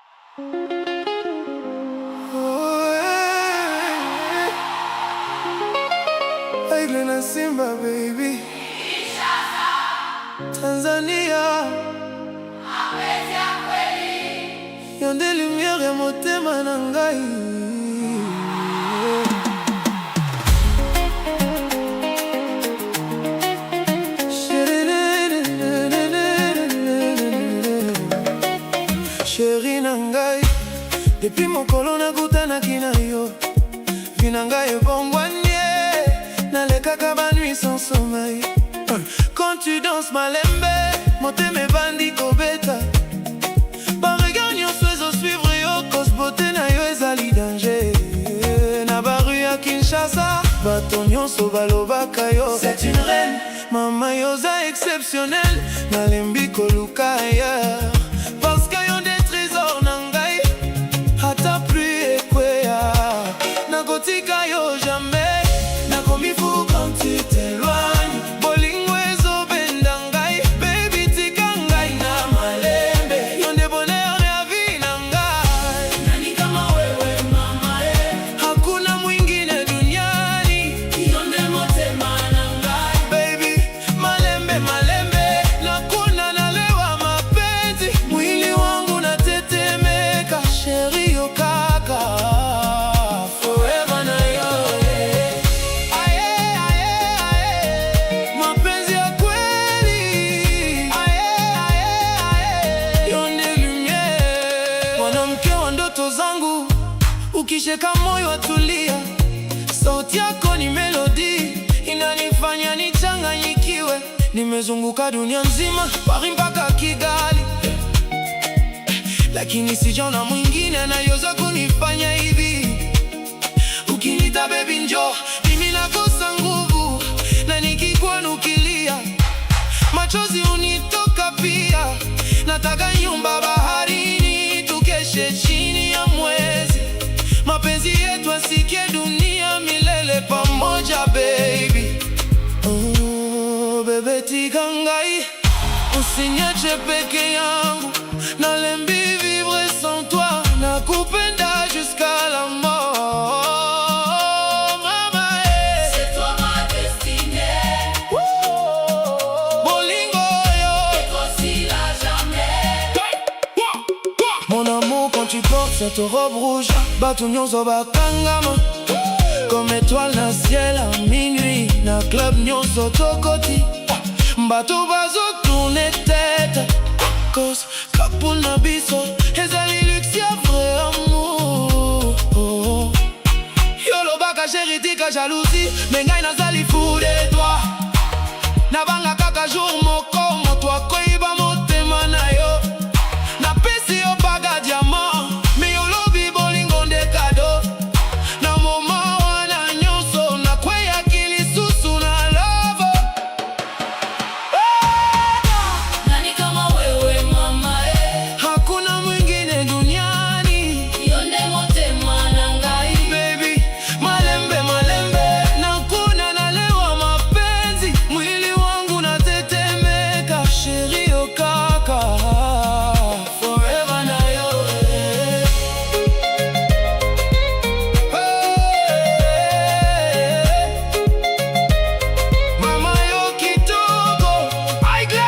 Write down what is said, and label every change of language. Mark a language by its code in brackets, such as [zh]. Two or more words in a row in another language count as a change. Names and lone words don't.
[sw] Aigle na Simba baby Tanzania Mapenzi ya kweli [ln] Yonde lumière ya motema na ngai. Chéri na ngai, depuis mokolo nakutanaki na yo, vi na ngai ebongwanye, nalekaka ba [fr] nuit sans sommeil. Quand tu danses [ln] malembe, motema ebandi kobeta, ba regard nyonso ezosuivre yo, [fr] cause beauté [ln] na yo ezali danger. Na ba rue ya Kinshasa, bato nyonso balobaka yo [fr] c'est une reine. [ln] Mama yoza exceptionnel, nalembi koluka ailleurs, [fr] parce que [ln] yo nde trésor na ngai, ata pluie ekweya nakotika yo jamais. Nakomi [fr] fou quand tu t'éloignes, [ln] bolingo ezobenda ngai, baby tika ngai na malembe, yo nde bonheur ya vie na ngai. [sw] Nani kama wewe mama Hakuna mwingine duniani, [ln] yo nde motema na ngai. baby malembe malembe, [sw] nakuna nalewa mapenzi, mwili wangu natetemeka, [ln] chéri yo kaka forever na yo. Aye, aye, aye, [sw] mapenzi ya kweli. [ln] Aye, aye, aye, yo nde lumière, [sw] mwanamke wa ndoto zangu, ukisheka moyo watulia, sauti yako ni melodi, inanifanya nichanganyikiwe. Nimezunguka dunia nzima, Paris mpaka Kigali, lakini sijaona mwingine anayeweza kunifanya hivi. Ukinita baby njoo, mimi nakosa nguvu, na nikikuona ukilia, machozi unitoka pia. Nataka nyumba baharini, tukeshe chini ya mwezi, mapenzi yetu asikie dunia milele pamoja baby. [ln] Oh, bebe tika ngai, [sw] usinyache peke yangu, nalembi [fr] vivre sans toi, [sw] nakupenda [fr] jusqu'à la mort. [sw] Mama, [fr] C'est toi ma destinée, [ln] bolingo yo, [fr] aussi à jamais. mon amour, quand tu portes cette robe rouge, [ln] bato nyonso bakangama, [fr] comme étoile [ln] na ciel [fr] à minuit, [ln] na club nyonso tokoti, bato bazo tourner tête, cause kapu na biso ezali luxe ya [fr] vrai amour. [ln] Yolobaka chéri tika jalousie, mais ngai nazali [fr] fou de toi, [ln] nabanga kaka jour moko moto akoyiba motema na yo, napesi yo baga diamant, mais yolobi bolingo nde kado. Na moma wana nyonso nakweyaki lisusu na love. [sw] Nani kama wewe mama Hakuna mwingine duniani, [ln] yo nde motema na ngai. baby malembe malembe, [sw] nakuna nalewa mapenzi, mwili wangu natetemeka, [ln] chéri yo kaka forever na yo. Mama yo kitoko, aigle